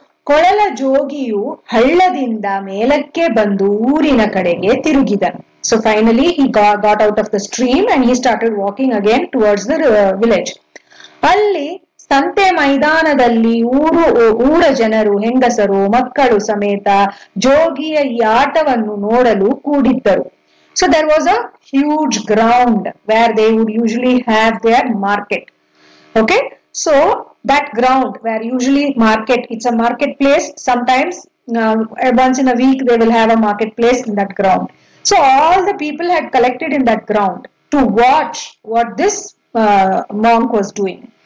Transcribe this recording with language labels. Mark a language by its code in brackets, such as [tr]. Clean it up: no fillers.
[kn] ಕೊಳಲ ಜೋಗಿಯು ಹಳ್ಳದಿಂದ ಮೇಲಕ್ಕೆ ಬಂದು ಊರಿನ ಕಡೆಗೆ ತಿರುಗಿದನು. [en] So finally he got out of the stream and he started walking again towards the village. [kn] ಅಲ್ಲಿ ಸಂತೆ ಮೈದಾನದಲ್ಲಿ ಊರ ಜನರು, ಹೆಂಗಸರು, ಮಕ್ಕಳು ಸಮೇತ ಜೋಗಿಯ ಈ ಆಟವನ್ನು ನೋಡಲು ಕೂಡಿದ್ದರು. [en] So there was a huge ground where they would usually have their market. Okay, so that ground where usually it's a marketplace. Sometimes once in a week they will have a marketplace in that ground. So all the people had collected in that ground to watch what this monk was doing.